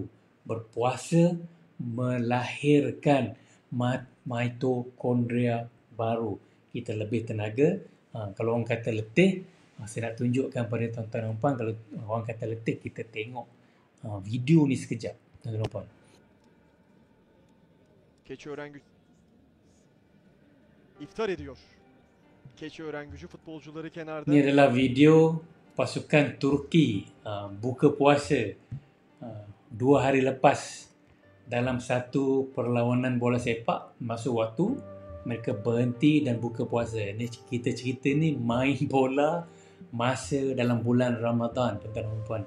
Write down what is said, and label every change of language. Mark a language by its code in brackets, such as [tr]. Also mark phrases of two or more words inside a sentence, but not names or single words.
[ms] Berpuasa melahirkan mitokondria baru. Kita lebih tenaga. Kalau orang kata letih, saya nak tunjukkan pada tuan-tuan dan puan, kalau orang kata letih, kita tengok video ni sekejap, tuan-tuan dan puan. [tr] Keçiören Gücü iftar ediyor. Keçiören Gücü futbolcuları kenarda. [ms] Ini adalah video pasukan Turki buka puasa 2 hari lepas dalam satu perlawanan bola sepak. Masuk waktu, mereka berhenti dan buka puasa. Ini kita cerita ni main bola masa dalam bulan Ramadan, tuan-tuan dan puan.